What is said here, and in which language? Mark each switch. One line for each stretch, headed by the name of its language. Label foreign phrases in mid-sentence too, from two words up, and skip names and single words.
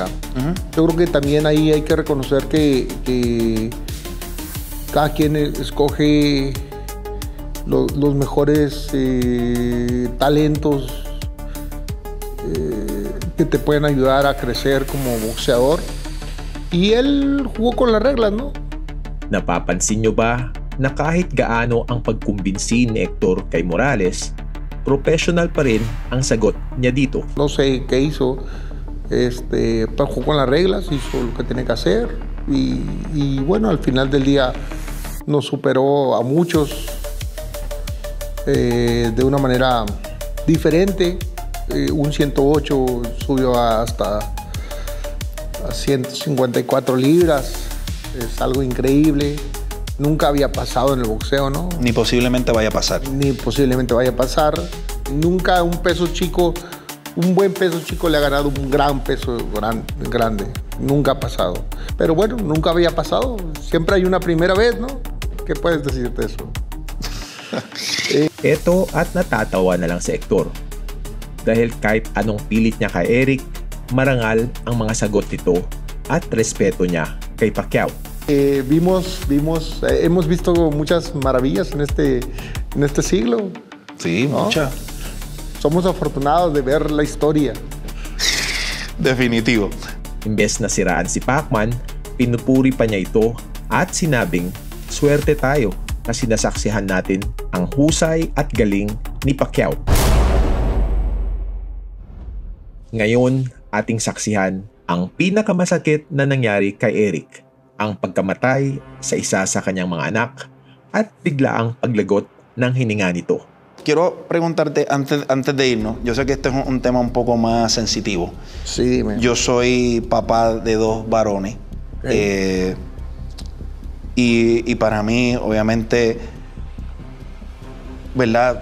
Spanish: Yo creo que también ahí hay que reconocer que cada quien escoge los mejores talentos que te pueden ayudar a crecer como boxeador. Y él jugó con las reglas, ¿no?
Filipino: Napapansin nyo ba na kahit gaano ang pagkumbinsi ni Hector kay Morales, professional pa rin ang sagot niya dito?
Spanish: No sé qué hizo, pero jugó con las reglas, hizo lo que tenía que hacer y bueno, al final del día nos superó a muchos de una manera diferente. Un 108 subió hasta a 154 libras, es algo increíble. Nunca había pasado en el boxeo, ¿no? Ni posiblemente vaya a pasar. Ni posiblemente vaya a pasar. Nunca un buen peso chico le ha ganado un gran peso grande. Nunca ha pasado. Pero bueno, nunca había pasado. Siempre hay una primera vez, ¿no? ¿Qué puedes decir de eso?
Filipino: Eto at natatawa na lang si Hector. Dahil kahit anong pilit niya kay Eric, marangal ang mga sagot nito at respeto niya kay Pacquiao.
Spanish: Hemos visto muchas maravillas en este siglo. Sí, ¿no? muchas. Somos afortunados de ver la historia. Definitivo.
Filipino: Imbes na siraan si Pacman, pinupuri pa niya ito at sinabing, swerte tayo kasi nasaksihan natin ang husay at galing ni Pacquiao. Ngayon, ating saksihan ang pinakamasakit na nangyari kay Eric, ang pagkamatay sa isa sa kanyang mga anak at biglaang paglagot ng hininga nito.
Spanish: Quiero preguntarte antes de irnos, yo sé que este es un tema un poco más sensitivo. Sí, dime. Yo soy papá de 2 varones. Okay. Y para mí, obviamente, ¿verdad?